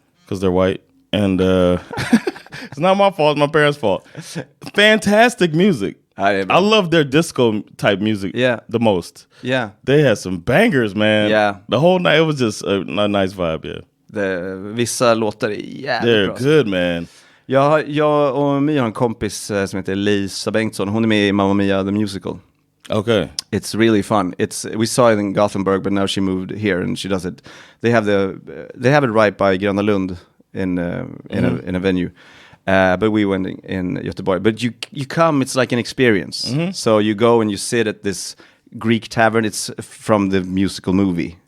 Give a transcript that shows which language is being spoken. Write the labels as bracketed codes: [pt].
[en] Because they're white. And it's not my fault, it's my parents' fault. Fantastic music. I love their disco type music the most. Yeah. They had some bangers, man. Yeah. The whole night, it was just a nice vibe, [sv] Vissa låtar är jävligt [en] They're [sv] bra. [en] Good, man. [sv] Jag och Mia har en kompis som heter Lisa Bengtsson. Hon är med i Mamma Mia the Musical. [en] Okay. It's really fun. We saw it in Gothenburg, but now she moved here and she does it. They have it right by Gröna Lund in a venue. But we went in Göteborg. But you come, it's like an experience. Mm-hmm. So you go and you sit at this Greek tavern. It's from the musical movie.